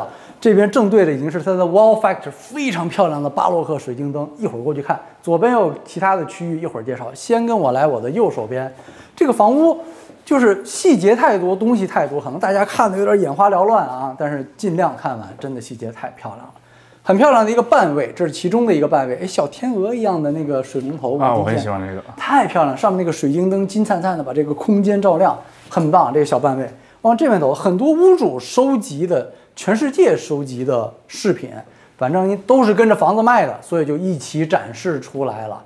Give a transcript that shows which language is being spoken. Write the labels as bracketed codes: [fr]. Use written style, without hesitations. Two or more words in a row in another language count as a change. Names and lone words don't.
[zh] 這邊正對的已經是它的 [en] Wow Factor， [zh] 非常漂亮的巴洛克水晶燈。一會兒過去看，左邊有其他的區域，一會兒介紹。先跟我來我的右手邊，這個房屋就是細節太多，東西太多，可能大家看的有點眼花繚亂啊，但是盡量看完，真的細節太漂亮了。很漂亮的一個半位，這是其中的一個半位。哎，小天鵝一樣的那個水龍頭啊，我很喜歡那個，太漂亮！上面那個水晶燈金燦燦的，把這個空間照亮，很棒。這個小半位往這邊走，很多屋主收集的，全世界收集的飾品，反正都是跟着房子賣的，所以就一起展示出來了。